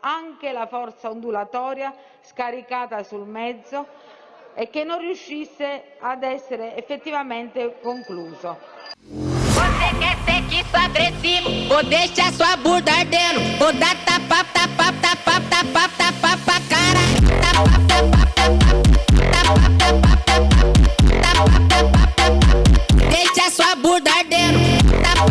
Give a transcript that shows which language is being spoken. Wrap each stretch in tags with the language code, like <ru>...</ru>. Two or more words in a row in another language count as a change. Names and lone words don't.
<it>anche la forza ondulatoria scaricata sul mezzo e che non riuscisse ad essere effettivamente concluso.</it> <pt>Você quer ser que sou agressivo, vou deixar sua bunda ardendo, vou dar tapa, tapa, tapa, tapa, tapa pra cara. Tapa, tapa, tapa, tapa, tapa, tapa, deixa sua bunda ardendo.</pt>